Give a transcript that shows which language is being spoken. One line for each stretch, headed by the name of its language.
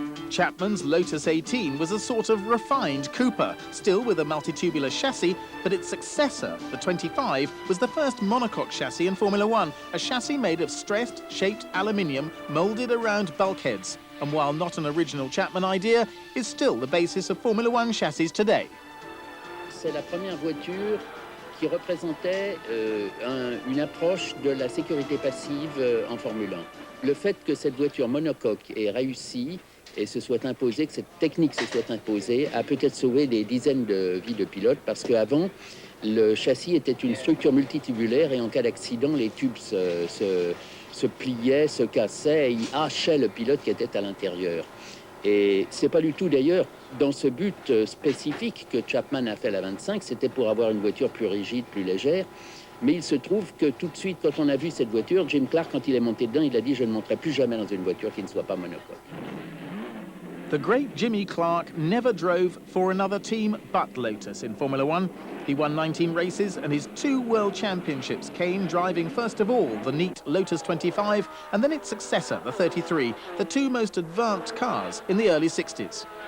English: Chapman's Lotus 18 was a sort of refined Cooper, still with a multitubular chassis, but its successor, the 25, was the first monocoque chassis in Formula One, a chassis made of stressed, shaped aluminium moulded around bulkheads, and while not an original Chapman idea, is still the basis of Formula One chassis today.
French: C'est la première voiture qui représentait une approche de la sécurité passive en Formule 1. Le fait que cette voiture monocoque ait réussi et se soit imposée, que cette technique se soit imposée, a peut-être sauvé des dizaines de vies de pilotes, parce qu'avant, le châssis était une structure multitubulaire et en cas d'accident, les tubes se pliaient, se cassaient et hachaient le pilote qui était à l'intérieur. Et c'est pas du tout d'ailleurs dans ce but spécifique que Chapman a fait la 25, c'était pour avoir une voiture plus rigide, plus légère. Mais il se trouve que tout de suite, quand on a vu cette voiture, Jim Clark, quand il est monté dedans, il a dit « Je ne monterai plus jamais dans une voiture qui ne soit pas monocoque ».
English: The great Jimmy Clark never drove for another team but Lotus in Formula One. He won 19 races and his 2 world championships came driving first of all the neat Lotus 25 and then its successor, the 33, the 2 most advanced cars in the early 60s.